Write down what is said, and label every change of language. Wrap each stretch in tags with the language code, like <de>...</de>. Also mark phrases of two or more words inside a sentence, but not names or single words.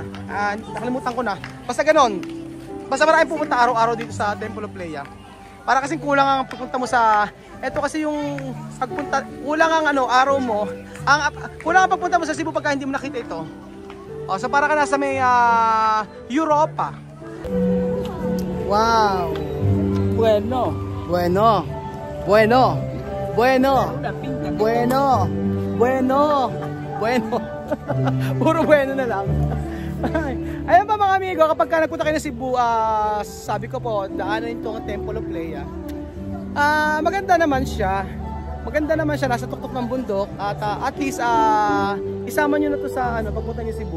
<tl>Nakalimutan ko na. Basta ganon. Basta maraming pupunta araw-araw dito sa Temple of Leia. Para kasing kulang ang pagpunta mo sa... Ito kasi yung pagpunta... Kulang ang araw mo. Kulang ang pagpunta mo sa Cebu pagka hindi mo nakita ito. So para ka nasa may Europa. Wow! Bueno. Bueno. Puro bueno na lang. Ayun pa mga amigo, kapag ka nagpunta kayo ng Cebu, sabi ko po, daanan itong Temple of Leia. Maganda naman siya. Nasa tuktok ng bundok.</tl> <en>At least,</en> <tl>isama nyo na to sa pagpunta niyo Cebu.</tl>